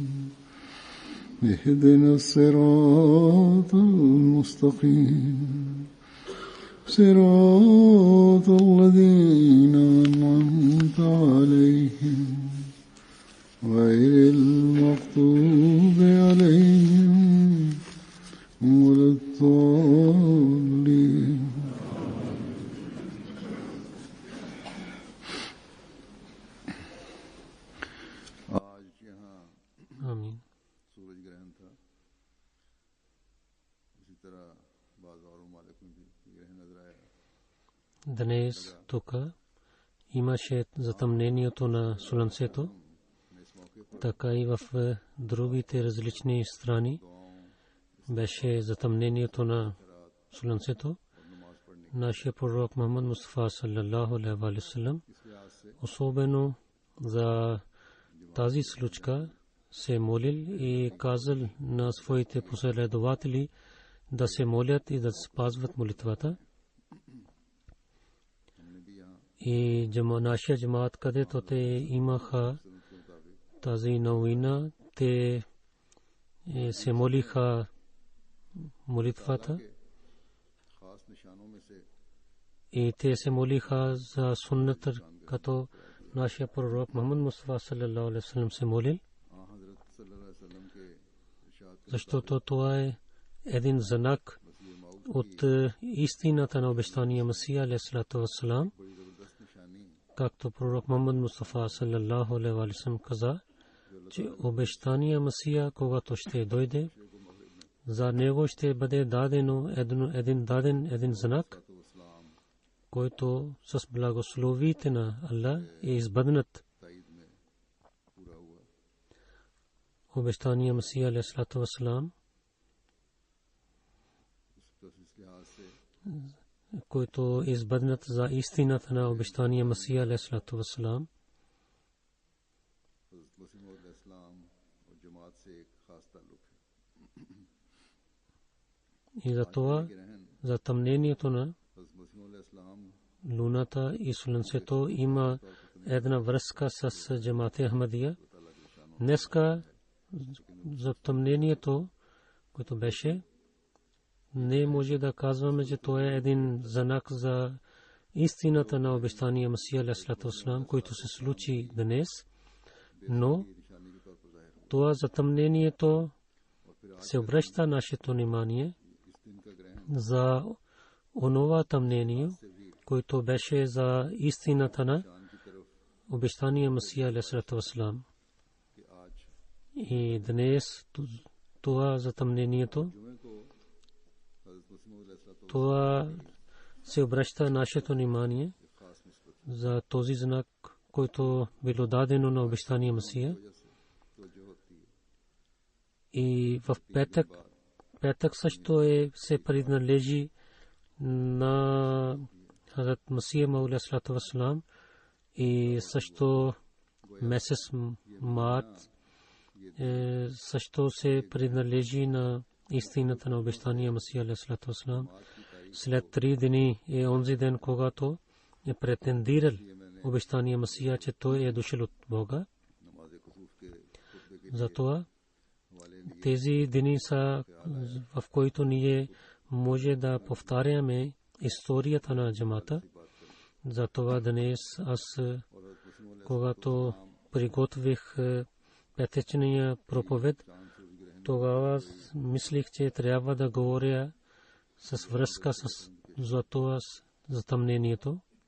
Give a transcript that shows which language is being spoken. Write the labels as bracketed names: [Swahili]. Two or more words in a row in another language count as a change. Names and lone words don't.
[Arabic] اهدنا الصراط المستقيم صراط الذين أنعمت عليهم غير المغضوب عليهم ولا الضالين. [Urdu] آمین. سورج گرہن تھا، اسی طرح بعض اور ممالک میں بھی گرہن نظر آیا. [Bulgarian] Днес тук имаше затъмнението на слънцето, така и в другите различни страни беше затъмнението на слънцето. Нашия пророк Мухаммад Мустафа [Arabic] صلى الله عليه وسلم [Bulgarian] особено за тази случка се молил и казал на своите последователи да се молят и да спазват молитвата. И нашия джамаат, където те имаха тази новина, те се молиха молитвата и те се молиха за сунната, като нашия пророк Мухаммад Мустафа [Arabic] صلى الله عليه وسلم [Bulgarian] се молил, защото това е един знак от истината на обещания Масия [Arabic] عليه الصلاة والسلام. [Bulgarian] Както пророк Мухаммад Мустафа [Arabic] صلى الله عليه وسلم [Bulgarian] каза, че обещания Масия, когато ще дойде, за него ще бъде дадено един знак, който с благословите на Аллах е избъднат. Обещания Масия [Arabic] عليه الصلاة والسلام, [Bulgarian] който е избъднат за истината на обещания Масия [Arabic] عليه الصلاة والسلام. [Bulgarian] И за това затъмнението на луната и слънцето има една връзка с джамаат Ахмадия. Днеска затъмнението, което беше, не може да казваме, че това е един знак за истината на обещания Масия [Arabic] عليه الصلاة والسلام, [Bulgarian] който се случи днес, но това затъмнението се обръща нашето внимание за онова тъмнение, който беше за истината на обещания Масия [Arabic] عليه الصلاة والسلام. [Bulgarian] И днес това затъмнението, това се обръща нашето внимание за този знак, който било дадено на обещания Масия. И в петък също се принадлежи на Хазрат Масия Мауд [Arabic] عليه الصلاة والسلام [Bulgarian] и също месец март също се принадлежи на истината на обещания Масия [Arabic] عليه الصلاة والسلام. [Bulgarian] След 3 дни е онзи ден, когато е претендирал обещания Масия, че той е дошъл от Бога. Затова тези дни са, в които ние може да повтаряме историята на джамата За това днес аз, когато приготвих петъчния проповед, тогава мислих, че трябва да говоря с връзка с затъмнението